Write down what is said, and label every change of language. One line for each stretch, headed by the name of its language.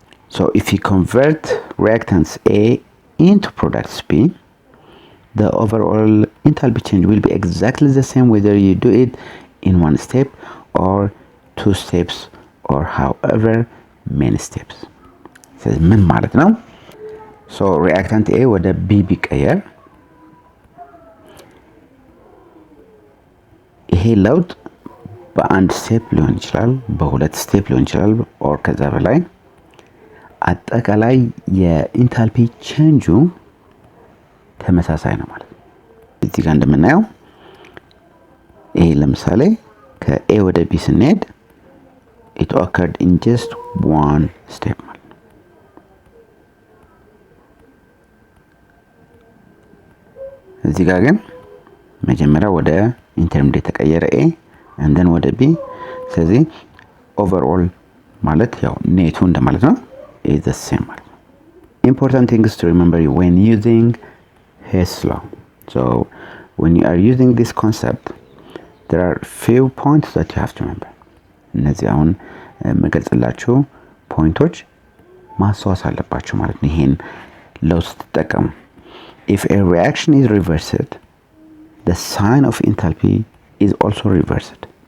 English: So if you convert reactants A into products B, the overall enthalpy change will be exactly the same whether you do it in one step or two steps or however many steps.
Amharic: ስለዚህ ምን ማለት ነው? So reactant A ወደ B ቢቀየር ይሄ ለውጥ በአንድ ስቴፕ ሊሆን ይችላል፣ በሁለት ስቴፕ ሊሆን ይችላል or ከዛ በላይ አጠቃላይ የኢንታልፒ ቼንጁ ተመሳሳይ ነው ማለት ነው። እዚህ ጋር እንደምናየው ይሄ ለምሳሌ ከኤ ወደ ቢ ስንሄድ
English: it occurred in just one step
Amharic: ማለት ነው። እዚህ ጋር ግን መጀመሪያ ወደ ኢንተርሚዲየት ተቀየረ ኤ and then ወደ ቢ። ስለዚህ ኦቨርኦል ማለት ያው ኔቱ እንደማለት ነው
English: is the same
Amharic: ማለት ነው።
English: Important things to remember when using Hess law. So when you are using this concept, there are few points that you have to remember.
Amharic: እነዚህ አሁን መገልጽላችሁ ፖይንቶች ማስታወስ አለባችሁ ማለት ነው ይሄን ለው ስትጠቀሙ።
English: If a reaction is reversed, the sign of enthalpy is also reversed.